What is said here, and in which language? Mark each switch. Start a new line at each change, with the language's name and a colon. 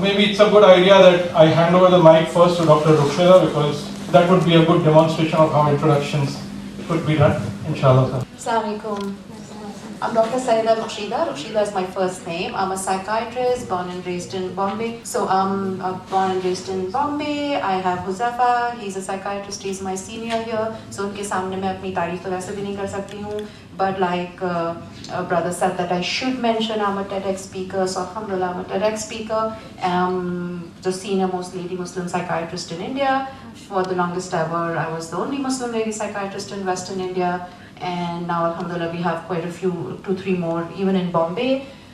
English: Maybe it's a good idea that I hand over the mic first to Dr. Rukshida, because that would be a good demonstration of how introductions could be done, inshallah ta'ala. Assalamu alaikum. I'm Dr. Sahil Hotel. Rukshida is my first name. I'm a psychiatrist, born and raised in Bombay. So I'm born and raised in Bombay. I have Huzafa. He's a psychiatrist. He's my senior here.
Hindi: So उनके सामने मैं अपनी तारीफ तो वैसे भी नहीं कर सकती हूँ.
English: But like a brother said that I should mention, I'm a TEDx speaker. So Alhamdulillah, I'm a TEDx speaker. I'm the senior most lady Muslim psychiatrist in India. For the longest ever, I was the only Muslim lady psychiatrist in Western India. And now Alhamdulillah we have quite a few, 2-3 more even in Bombay.